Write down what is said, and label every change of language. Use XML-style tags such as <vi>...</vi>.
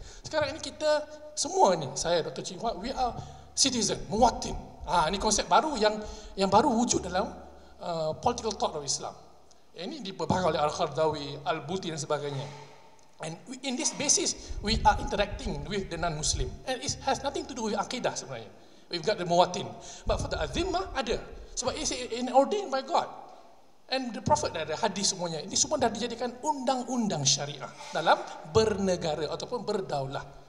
<ms>Sekarang ini kita semua ni, saya Dr.</ms> <en>Ching Hua, we are citizen, muwatin.</en> <ms>Ini konsep baru yang baru wujud dalam</ms> <en>political thought of Islam.</en> <ms>Ini dibahas oleh Al-Khardawi, Al-Buti dan sebagainya.</ms> <en>And in this basis, we are interacting with the non-Muslim. And it has nothing to do with akidah</en> <ms>sebenarnya.</ms> <en>We've got the muwatin. But for the azimah, ada.</en> <ms>Sebab</ms> <en>it's ordained by God. And the Prophet</en> <ms>dah ada hadis semuanya. Ini semua dah dijadikan undang-undang syariah dalam bernegara ataupun berdaulah.</ms>